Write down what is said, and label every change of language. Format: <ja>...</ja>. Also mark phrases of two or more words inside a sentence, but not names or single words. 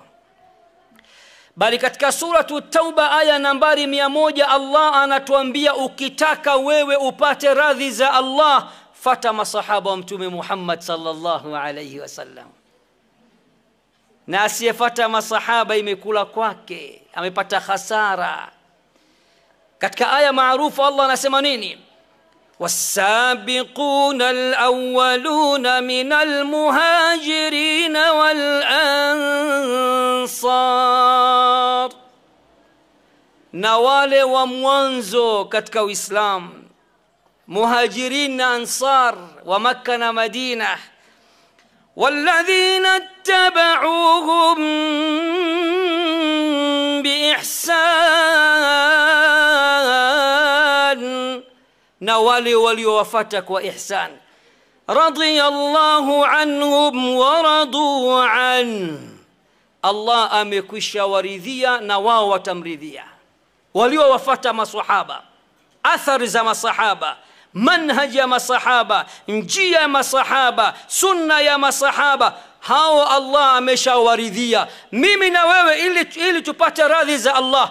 <sw>Bali katika suratu Tauba aya nambari 100 Allah anatuambia ukitaka wewe upate radhi za Allah, fata masahaba wa Mtume Muhammad</sw> <ar>صلى الله عليه وسلم.</ar> <sw>Na asiyefata masahaba imekula kwake, amepata hasara. Katika aya maarufu Allah anasema nini?</sw> <ar>والسابقون الأولون من المهاجرين والأنصار,</ar> <sw>na wale wa mwanzo katika Uislamu, muhajirin na ansar wa Makka na Madina.</sw> <ar>والذين اتبعوهم بإحسان,</ar> <sw>na wale waliowafuata kwa ihsan.</sw> <ar>رضي الله عنهم ورضوا عن,</ar> <sw>Allah amekwisha waridhia na wao watamridhia. Waliowafuata maswahaba athari za masahaba, manhaj ya masahaba, njia ya masahaba, sunna ya masahaba, hao Allah ameshawaridhia mimi na wewe ili tupate radhi za Allah.</sw>